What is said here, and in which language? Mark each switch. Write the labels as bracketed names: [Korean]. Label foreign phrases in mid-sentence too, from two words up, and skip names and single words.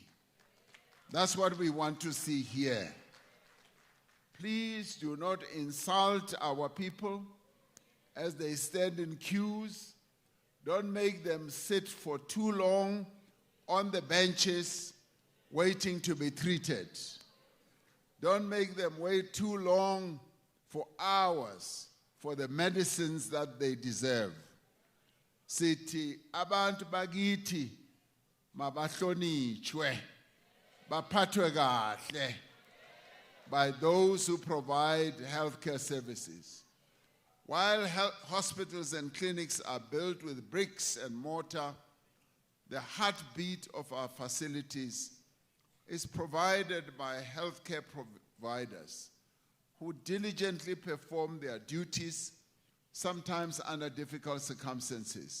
[English] That's what we want to see here. Please do not insult our people as they stand in queues. Don't make them sit for too long on the benches waiting to be treated. Don't make them wait too long for hours for the medicines that they deserve. [North Ndebele] Sithi abantu bakithi mabahlonitshwe baphathwe kahle [English] by those who provide healthcare services. While hospitals and clinics are built with bricks and mortar, the heartbeat of our facilities is provided by healthcare providers who diligently perform their duties, sometimes under difficult circumstances.